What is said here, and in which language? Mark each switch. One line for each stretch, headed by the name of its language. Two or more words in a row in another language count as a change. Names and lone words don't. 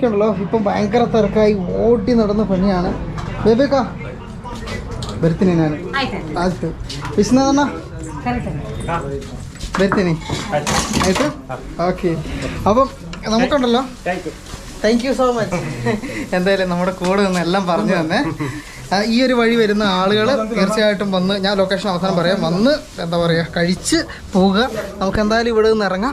Malayalam: ഉണ്ടല്ലോ, ഇപ്പം ഭയങ്കര തിരക്കായി ഓടി നടന്ന പണിയാണ്.
Kannada: ബേബേക്കാ ಬರ್ತೀನಿ ನಾನು. ಆಯ್ತು ವಿಶ್ವನಾഥನ ಬರ್ತೀನಿ.
Malayalam: ആയിട്ട് ഓക്കെ. അപ്പം നമുക്കുണ്ടല്ലോ,
English: thank you so much.
Malayalam: എന്തായാലും നമ്മുടെ കൂടെ നിന്ന് എല്ലാം പറഞ്ഞു തന്നെ. ഈ ഒരു വഴി വരുന്ന ആളുകൾ തീർച്ചയായിട്ടും വന്ന്, ഞാൻ ലൊക്കേഷൻ അവസാനം പറയാം, വന്ന് എന്താ പറയുക കഴിച്ച് പോവുക. നമുക്ക് എന്തായാലും ഇവിടെ നിന്ന് ഇറങ്ങാം.